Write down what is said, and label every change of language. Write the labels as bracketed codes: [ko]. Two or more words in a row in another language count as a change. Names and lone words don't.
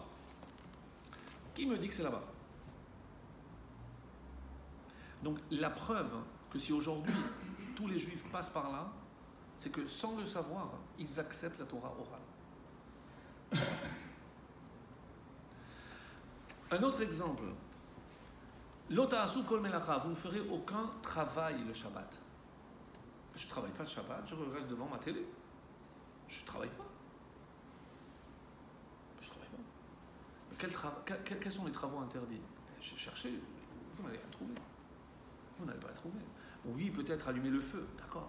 [fr] Qui me dit que c'est là-bas? Donc la preuve que si aujourd'hui tous les juifs passent par là, c'est que sans le savoir, ils acceptent la Torah orale. Un autre exemple, [he] לא תעשו כל מלאכה, [fr] vous ne ferez aucun travail le Shabbat. Je ne travaille pas le Shabbat, je reste devant ma télé. Je ne travaille pas. Je ne travaille pas. Mais quels sont les travaux interdits? J'ai cherché, vous n'allez rien trouver. Vous n'allez pas les trouver. Oui, peut-être allumer le feu, d'accord.